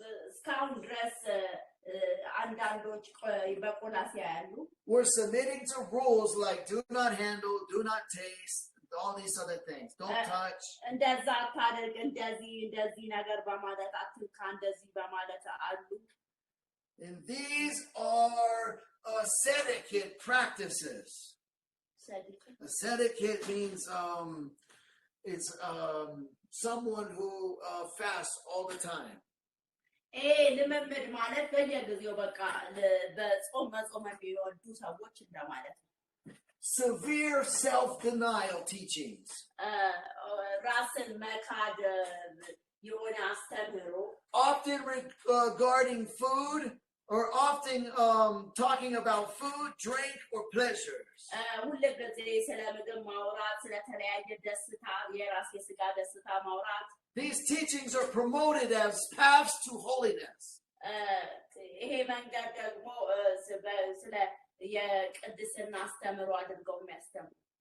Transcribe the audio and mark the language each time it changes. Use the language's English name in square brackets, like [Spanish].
[Amharic] እስካሁን ድረስ አንዳንዶች በቆላስይስ ያሉ [English] were submitting to rules like do not handle, do not taste, all these other things. Don't touch. [Amharic] እንደዛ አታደርግ እንደዚህ ነገር በማለት አትንካ እንደዚህ በማለት አሉ. [English] And these are ascetic practices. Ascetic means it's someone who fasts all the time. [Amharic] ልምምድ ማለት በየጊዜው በቃ በጾም መጾም የሚወዱ ሰዎች እንደማለት ነው. [English] Severe self-denial teachings. [Amharic] ራስን መካድ የሆነ አስተምህሮ. [English] Often regarding food, or often talking about food, drink, or pleasures. [Amharic] ሁልጊዜ ስለ ምግብ ማውራት ስለተለያየ ደስታ የራስ የስጋ ደስታ ማውራት. [English] These teachings are promoted as paths to holiness. [Amharic] ይሄ መንገድ ደግሞ ስለ የቅድስና አስተምህሮ አድርገው የሚያስተምሩ.